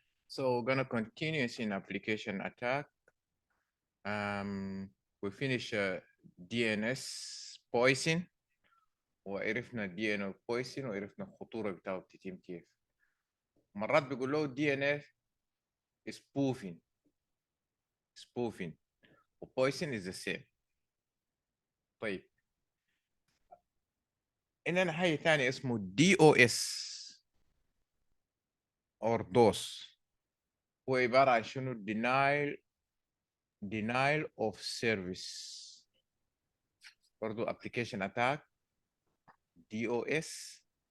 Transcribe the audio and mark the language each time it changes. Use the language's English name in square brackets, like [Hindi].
[English] So we're gonna continue in application attack. We finish DNS poison، [Arabic] وعرفنا DNS poison وعرفنا الخطورة بتاعه بتتم كيف. مرات بيقول له [English] DNS spoofing و poison is the same. [Arabic] طيب إننا حاجة تانية اسمه DOS or DOS. هو عبارة عن شنو؟ denial of service. [English] برضو application attack DOS.